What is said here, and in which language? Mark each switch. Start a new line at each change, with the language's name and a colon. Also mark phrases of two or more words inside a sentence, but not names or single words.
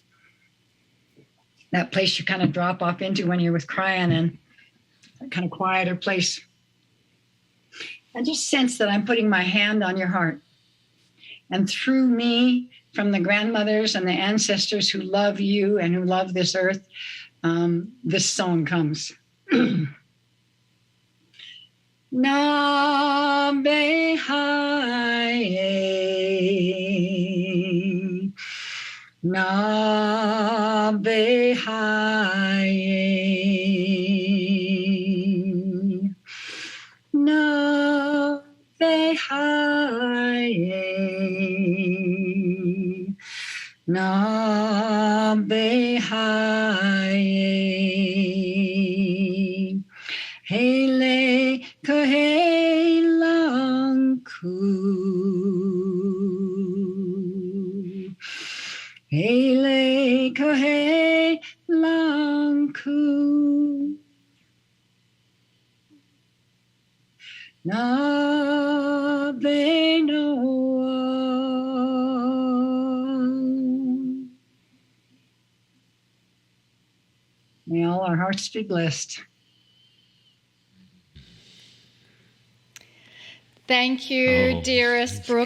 English: That place you kind of drop off into when you're with Kryon, and that kind of quieter place. And just sense that I'm putting my hand on your heart. And through me, from the grandmothers and the ancestors who love you and who love this earth, this song comes. Na be hai, na be hai, na be hai, na be hae. Hele kahe lang ku. Hele kahe lang ku. Na be no. May all our hearts be blessed. Thank you, dearest Brooke